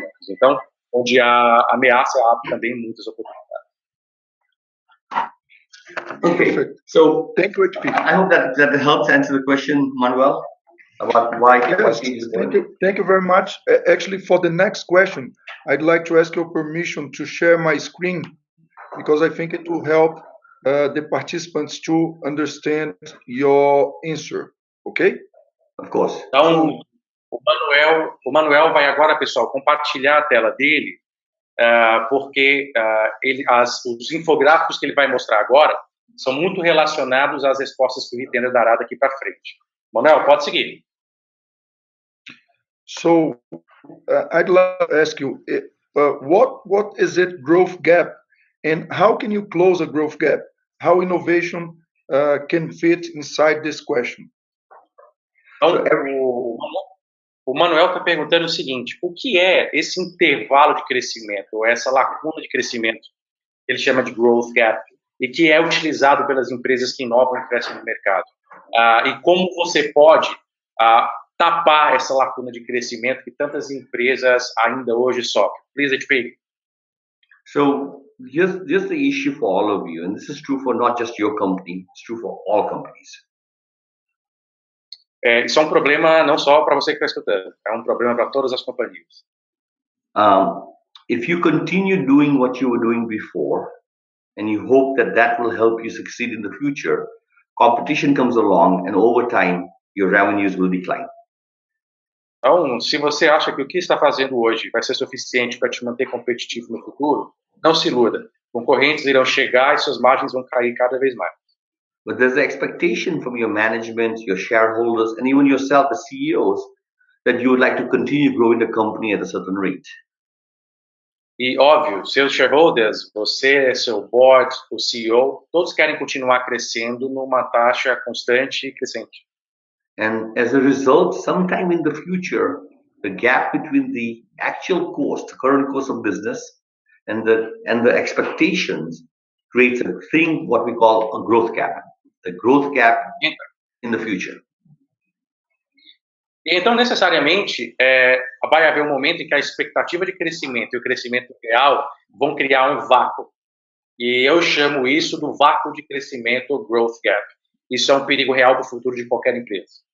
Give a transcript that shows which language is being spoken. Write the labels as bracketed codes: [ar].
[pt] Então, onde há ameaça, há também muitas oportunidades. [en] Okay, so Thank you, HP. I hope that helps answer the question, Manuel, about why. Yes, thank you very much. Actually, for the next question, I'd like to ask your permission to share my screen because I think it will help the participants to understand your answer. Okay? Of course. [pt] Então, o Manuel vai agora, pessoal, compartilhar a tela dele, porque os infográficos que ele vai mostrar agora são muito relacionados às respostas que o Hitendra dará daqui para frente. Manuel, pode seguir. [en] So, I'd like to ask you, what is it growth gap, and how can you close a growth gap? How innovation can fit inside this question? [pt] Então, o Manuel está perguntando o seguinte: o que é esse intervalo de crescimento, ou essa lacuna de crescimento que ele chama de growth gap? e que é utilizado pelas empresas que inovam e crescem no mercado. E como você pode tapar essa lacuna de crescimento que tantas empresas ainda hoje sofrem? [en] Please, HP. So here's the issue for all of you, and this is true for not just your company, it's true for all companies. [pt] Isso é um problema não só para você que está escutando, é um problema para todas as companhias. [en] If you continue doing what you were doing before, and you hope that that will help you succeed in the future, competition comes along, and over time, your revenues will decline. [pt] Então, se você acha que o que está fazendo hoje vai ser suficiente para te manter competitivo no futuro, não se iluda. Concorrentes irão chegar e suas margens vão cair cada vez mais. [en] But there's an expectation from your management, your shareholders, and even yourself as CEOs that you would like to continue growing the company at a certain rate. [pt] E, óbvio, seus shareholders, você, seu board, o CEO, todos querem continuar crescendo numa taxa constante e crescente. [en] And as a result, sometime in the future, the gap between the actual cost, the current cost of business, and the expectations creates a thing what we call a growth gap. The growth gap in the future. [pt] Então, necessariamente, vai haver um momento em que a expectativa de crescimento e o crescimento real vão criar um vácuo. E eu chamo isso do vácuo de crescimento, ou growth gap. Isso é um perigo real para o futuro de qualquer empresa.